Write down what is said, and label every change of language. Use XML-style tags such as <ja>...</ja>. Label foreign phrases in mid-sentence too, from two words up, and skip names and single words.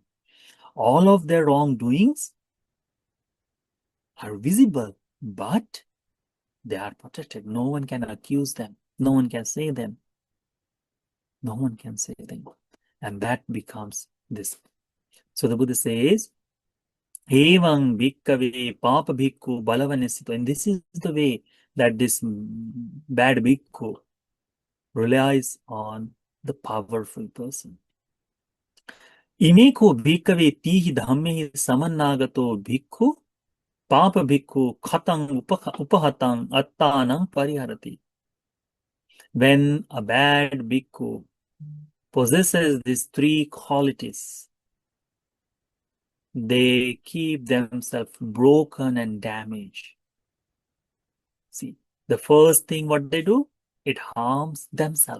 <en>All of their wrongdoings are visible, but they are protected. No one can accuse them. No one can say them. No one can say them. And that becomes this. So the Buddha says,</en> <pi>Evam bhikkhave papa bhikkhu balavanasito.</pi> <en>And this is the way that this bad bhikkhu relies on the powerful person.</en> <pi>Imeko bhikkhave tihi dhammehi samannagato bhikkhu papa bhikkhu khatang upahatang attanam pariharati.</pi> <en>When a bad bhikkhu possesses these three qualities, they keep themselves broken and damaged. See, the first thing what they do, it harms themselves.</en>